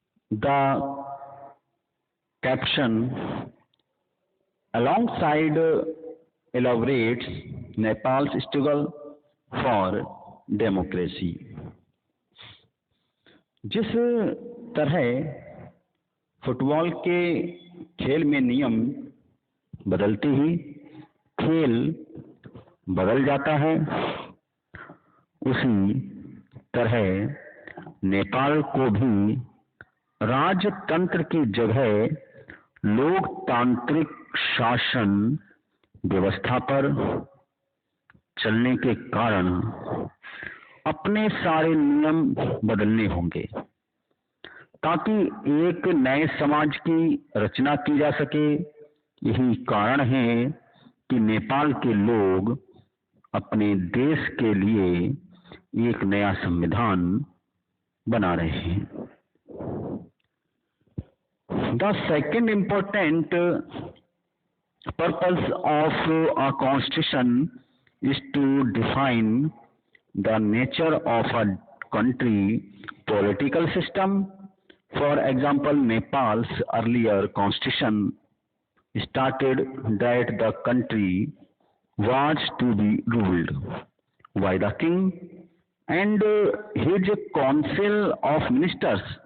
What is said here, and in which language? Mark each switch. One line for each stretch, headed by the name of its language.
English: The caption alongside elaborates Nepal's struggle for democracy.
Hindi: जिस तरह football के खेल में नियम बदलते ही खेल बदल जाता है, उसी तरह नेपाल को भी राजतंत्र की जगह लोकतांत्रिक शासन व्यवस्था पर चलने के कारण अपने सारे नियम बदलने होंगे ताकि एक नए समाज की रचना की जा सके। यही कारण है कि नेपाल के लोग अपने देश के लिए एक नया संविधान बना रहे हैं।
English: The second important purpose of a constitution is to define the nature of a country political system. For example, Nepal's earlier constitution stated that the country was to be ruled by the king and his council of ministers.